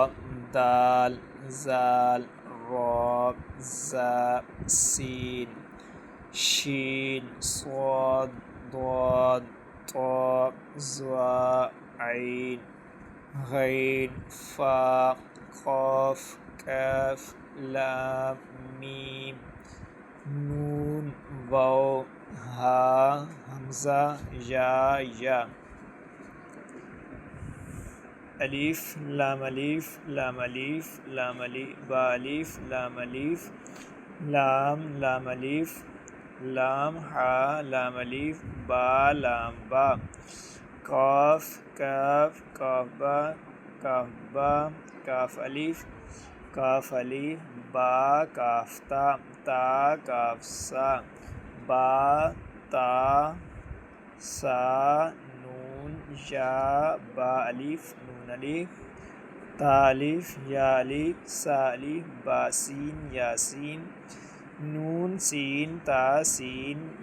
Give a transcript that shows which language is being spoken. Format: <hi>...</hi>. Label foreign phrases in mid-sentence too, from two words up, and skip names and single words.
<ur>دال زال را زا سین شین صاد ضاد طا ظا عین غین فا قاف کاف لام میم نون واو ہا حمزہ یا الف لام الف لام الف لام با الف لام الف لام لام الف لام ہا لام الف با لام با قاف کاف با کاف الف با کاف تا کاف سا با تا سا نون یا با الف نون الف تا الف یا الف سا الف با سین یاسین نون سین تا سین</ur>